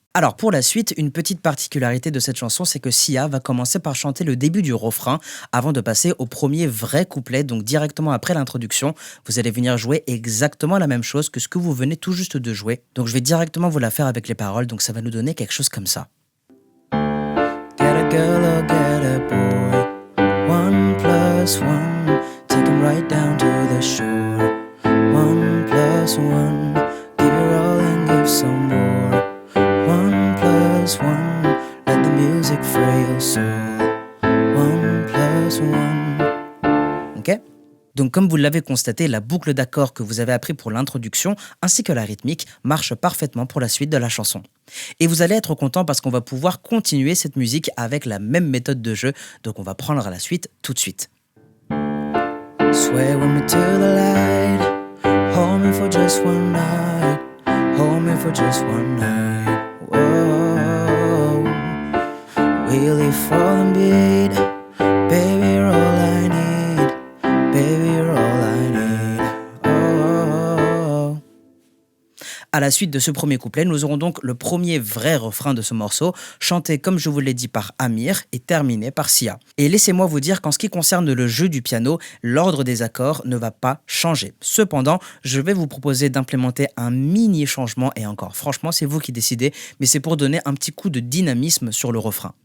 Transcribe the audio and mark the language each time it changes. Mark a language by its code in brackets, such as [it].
[fr] Alors pour la suite, une petite particularité de cette chanson, c'est que Sia va commencer par chanter le début du refrain avant de passer au premier vrai couplet, donc directement après l'introduction, vous allez venir jouer exactement la même chose que ce que vous venez tout juste de jouer. Donc je vais directement vous la faire avec les paroles, donc ça va nous donner quelque chose comme ça. [en] Get a girl or get a boy, 1 + 1, take him right down to the shore, 1 + 1, give your all and give some more. 1 + 1, let the music free your soul. 1 + 1. Ok? [fr] Donc comme vous l'avez constaté, la boucle d'accords que vous avez appris pour l'introduction ainsi que la rythmique marche parfaitement pour la suite de la chanson. Et vous allez être content parce qu'on va pouvoir continuer cette musique avec la même méthode de jeu, donc on va prendre la suite tout de suite. [en] Sway with me to the light, hold me for just one night, hold me for just one night. Whoa, we live for the beat, baby you're all I need, baby you're all I need. Oh. [fr] À la suite de ce premier couplet, nous aurons donc le premier vrai refrain de ce morceau, chanté comme je vous l'ai dit par Amir et terminé par Sia. Et laissez-moi vous dire qu'en ce qui concerne le jeu du piano, l'ordre des accords ne va pas changer. Cependant, je vais vous proposer d'implémenter un mini changement, et encore, franchement, c'est vous qui décidez, mais c'est pour donner un petit coup de dynamisme sur le refrain.